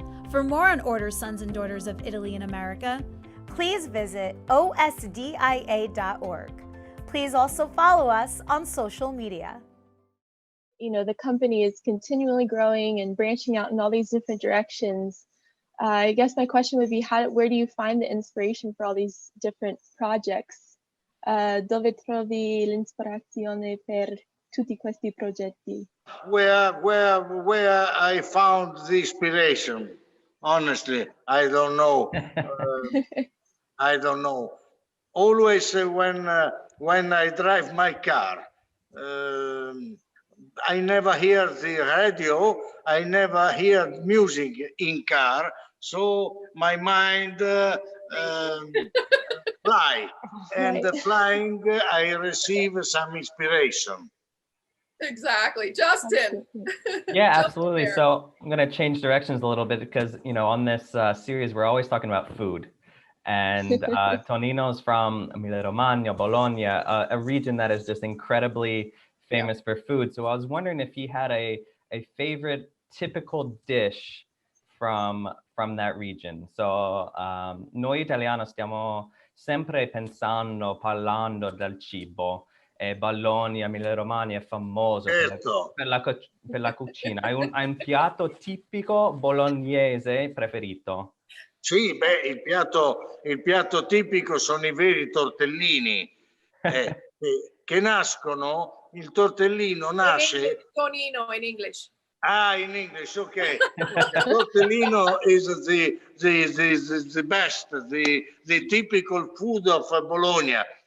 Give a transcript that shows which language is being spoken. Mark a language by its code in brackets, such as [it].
[en] For more on Order Sons and Daughters of Italy in America, please visit OSDIA.org. Please also follow us on social media. You know, the company is continually growing and branching out in all these different directions. I guess my question would be, where do you find the inspiration for all these different projects? Dove trovi l'ispirazione per tutti questi progetti? Where I found the inspiration, honestly, I don't know. I don't know. Always when I drive my car, I never hear the radio. I never hear music in car. So my mind fly, and flying, I receive some inspiration. Exactly, Justin. Yeah, absolutely. So I'm going to change directions a little bit because, you know, on this series, we're always talking about food. And Tonino's from Emilia-Romagna, Bologna, a region that is just incredibly famous for food. So I was wondering if he had a favorite typical dish from that region. [it] So noi italiani stiamo sempre pensando, parlando del cibo. Bologna, Emilia-Romagna è famoso per la cucina. Hai un piatto tipico bolognese preferito? Sì, beh, il piatto tipico sono i veri tortellini che nascono. Il tortellino nasce. [en] Tonino in English. In English, okay. Tortellino is the best, the typical food of Bologna.